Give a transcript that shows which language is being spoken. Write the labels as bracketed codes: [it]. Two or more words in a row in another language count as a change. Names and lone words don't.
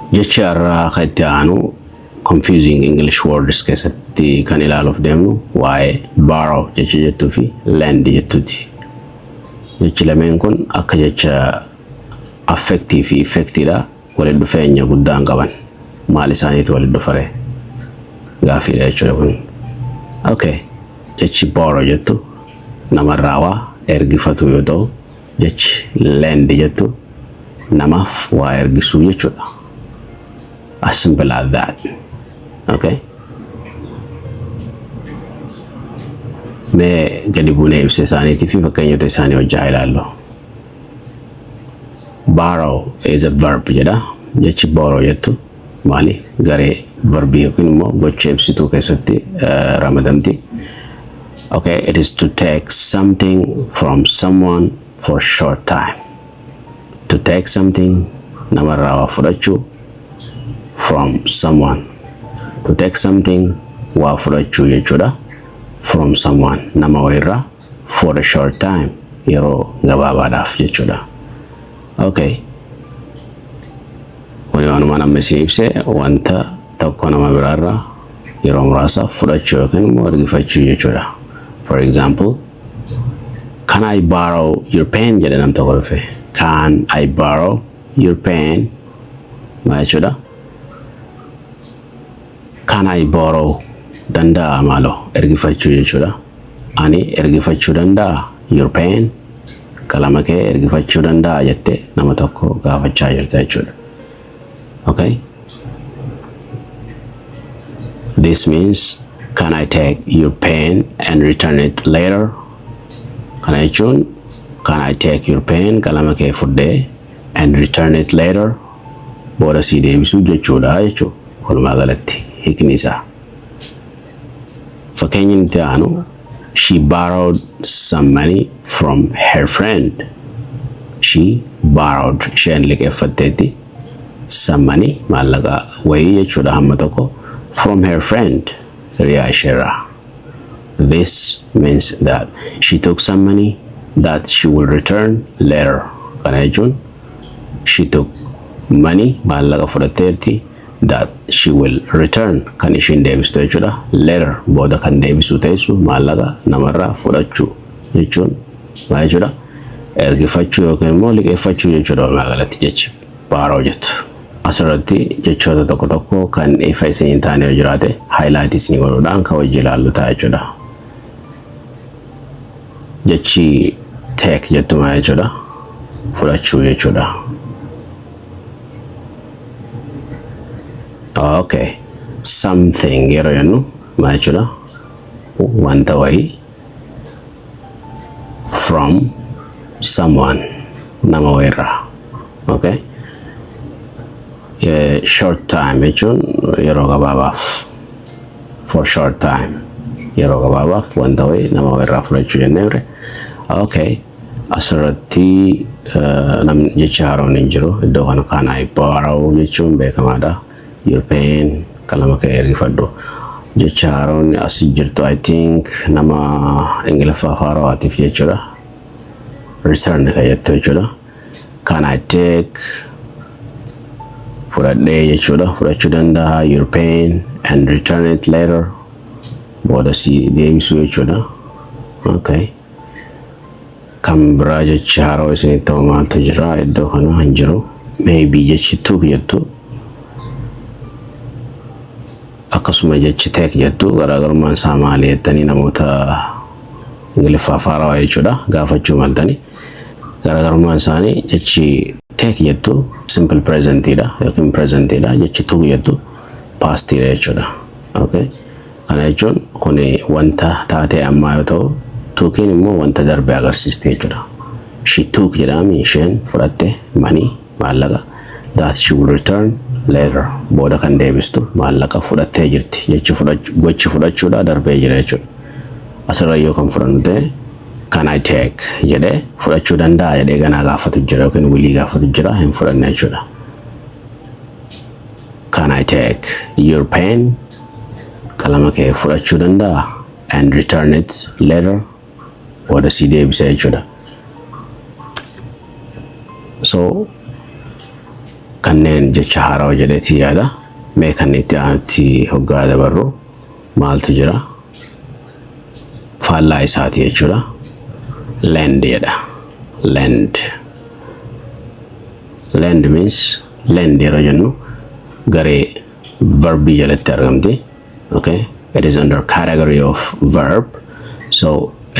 [om] jecha irraa kaitti aanu [en] confusing English words [om] keessatti kan ilaaluuf deemnu waa'ee borrow jecha jettuu fi lend jettuuti. Jechi lameen kun akka jecha affectii fi effectiidha walitti dhufeenya guddaan qaban. Maal isaaniitu walitti dhufare gaafiidha jechuudha kun. Okay, jechi borrow jettu namarraa waa ergifatu yoo ta'u, jechi lend jettu namaaf waa ergisuu jechuudha. [en] As simple as that. Okay. [om] Mee gadi buunee ibsa isaaniitii fi fakkeenyota isaanii hojjaa ilaallu. [en] Borrow is a verb jedha. [om] Jechi borrow jettu maali? Garee verbii yookiin immoo gocha ibsituu keessatti ramadamti. [en] Okay, it is to take something from someone for a short time. To take something [om] namarraa waa fudhachuu [en] from someone. To take something [om] waa fudhachuu jechuudha. [en] From someone [om] nama wayirraa [en] for a short time [om] yeroo gabaabaadhaaf jechuudha. [en] Okay. [om] Waanuma nama isin ibse wanta tokko nama biraarraa yeroo muraasa fudhachuu yookiin immoo ergifachuu jechuudha. [en] For example, can I borrow your pen [om] jedhe nam tokko dhufe. [en] Can I borrow your pen? [om] Maal jechuudha? [en] Can I borrow [om] danda'a maaloo ergifachuu jechuudha. Ani ergifachuu danda'a [en] your pen [om] qalama kee ergifachuu danda'a jette nama tokko gaafachaa jirta jechuudha. Okay. [en] This means can I take your pen and return it later? [om] Kana jechuun [en] can I take your pen [om] qalama kee fudhee [en] and return it later? [om] Booda sii deebisuu jechuudha jechuudha. Walumaa galatti hiikni isaa. Fakkeenyi nuti aanu [en] she borrowed some money from her friend. She borrowed [om] isheen liqeeffatteetti [en] some money [om] maallaqa wayii jechuudha hamma tokko [en] from her friend [om] hiriyaa isheerraa. [en] This means that she took some money that she will return later. [om] Kana jechuun [en] she took money [om] maallaqa fudhatteerti [en] that she will return [om] kan ishiin deebistu jechuudha. Later booda kan deebisu teessu maallaqa namarraa fudhachuu jechuun maal jechuudha? Ergifachuu yookiin immoo liqeeffachuu jechuudha walumaa galatti jechi borrow jettu. Asirratti jechoota tokko tokko kan ifa isin hin taane yoo jiraate highlight isin godhuudhaan kan hojii ilaallu ta'a jechuudha. Jechi take jettu maal jechuudha? Fudhachuu jechuudha. Okay, something yeroo jennu maal jechuudha? Wanta wayii from someone nama wayirraa. Okay. Short time jechuun yeroo gabaabaaf [en] for short time [om] yeroo gabaabaaf wanta wayii nama wayirraa fudhachuu jenneerre. Okay. Asirratti jecha haaroon hin jiru. Iddoo kana [en] can I borrow [om] jechuun beekamaadha. [en] Your pen [om] qalama kee ergifadhu. Jecha haaroon asii jirtu [en] I think [om] nama ingiliffaa haarawaatiif jechuudha. Return ka jettu jechuudha. [en] Can I take [om] fudhadhee jechuudha. Fudhachuu danda'a [en] your pen and return it later. [om] Booda si deebisuu jechuudha. Okay. Kan biraa jecha haaroo isinitti ta'u maaltu jira iddoo kana hin jiru. Maybe jechi took jettu. Akkasuma jechi take jettu garaagarummaan isaa maali jettanii namoota ingiliffaa haarawaa jechuudha gaafachuu maltanii. Garaagarummaan isaanii jechi take jettu simple presentidha yookiin presentidha. Jechi took jettu pastidha jechuudha. Okay. Kana jechuun kun wanta taatee ammaa yoo ta'u tookiin immoo wanta darbe agarsiiste jechuudha. [en] She took [om] jedhami isheen fudhatte money maallaqa [en] that she will return later [om] booda kan deebistu maallaqa fudhattee jirti. Jechi gochi fudhachuudha darbee jira jechuudha. Asirra yoo kan fudhannu ta'e can I take jedhee fudhachuu danda'a jedhee ganaa gaafatu jira yookiin wilii gaafatu jira hin fudhanne jechuudha. [en] Can I take your pen [om] qalama kee fudhachuu danda'a [en] and return it later [om] booda si deebisa jechuudha. So kanneen jecha haaraa jedheeti yaada mee kan itti aanutti hoggaa dabarru maaltu jira faallaa isaati jechuudha lend jedha [en] lend means lend [om] yeroo jennu garee verbii jalatti argamti [en] okay it is under category of verb so it